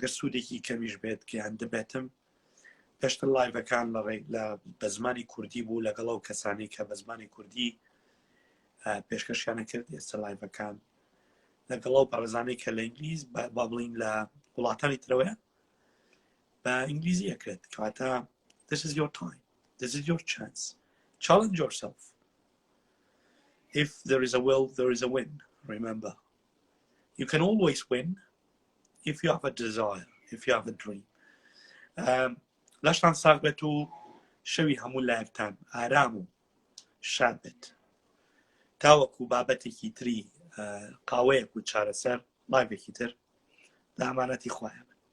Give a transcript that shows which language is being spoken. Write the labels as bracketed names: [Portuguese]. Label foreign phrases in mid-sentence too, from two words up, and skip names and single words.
[Central Kurdish] سوودێکی کەمیش بێت گیان دەبێتم پێشتر لایڤەکان بە زمانی کوردی بوو لەگەڵ ئەو کەسانی کە بە زمانی کوردی پێشکەشیانە کرد ئێستا لایڤەکان لەگەڵ ئەو پارێزانەی کە لە ئینگلیز با بڵین لە وڵاتانی ترەوەیە بە ئینگلیزی ئەکرێت کەواتە [English] this is your time, this is your chance. Challenge yourself. If there is a will, there is a win. Remember, you can always win if you have a desire, if you have a dream. [Central Kurdish] لەشتان ساغ بێت و شەوی هەموو لایڤتان ئارام و شاد بێت تاوەکو بابەتێکی تری قاوەیەک و چارەسەر لایڤێکی تر بە ئەمانەتی خوایە